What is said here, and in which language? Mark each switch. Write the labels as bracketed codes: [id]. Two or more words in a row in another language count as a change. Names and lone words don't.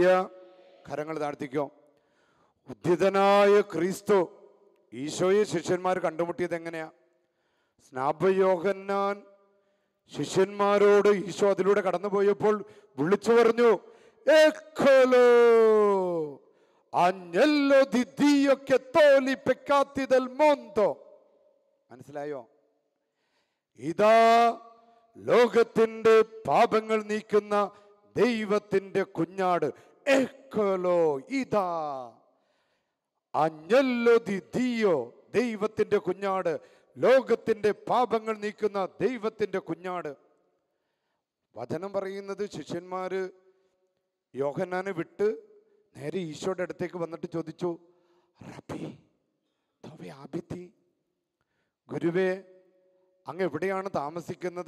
[ml] കരങ്ങൾ താഴ്ത്തിക്കോ. ഉദ്ധിതനായ ക്രിസ്തു ഈശോയെ ശിഷ്യന്മാർ കണ്ടുമുട്ടിയത് എങ്ങനെയാ? സ്നാപയോഹന്നാൻ ശിഷ്യന്മാരോട് ഈശോ അതിലൂടെ കടന്നുപോയപ്പോൾ വിളിച്ചു പറഞ്ഞു, [it] Eccolo agnello di Dio che toglie i peccati del mondo. [ml] മനസ്സിലായോ? ഇതാ ലോകത്തിന്റെ പാപങ്ങൾ നീക്കുന്ന ദൈവത്തിന്റെ കുഞ്ഞാട്. എക്കോലോ, ഇതാ [it] agnello di Dio, [ml] ദൈവത്തിന്റെ കുഞ്ഞാട്, ലോകത്തിന്റെ പാപങ്ങൾ നീക്കുന്ന ദൈവത്തിന്റെ കുഞ്ഞാട്. വചനം പറയുന്നത് ശിഷ്യന്മാര് യോഹന്നാനെ വിട്ട് നേരെ ഈശോയുടെ അടുത്തേക്ക് വന്നിട്ട് ചോദിച്ചു, [it] Rabbi dove abiti, [ml] ഗുരുവേ അങ്ങ് എവിടെയാണ് താമസിക്കുന്നത്?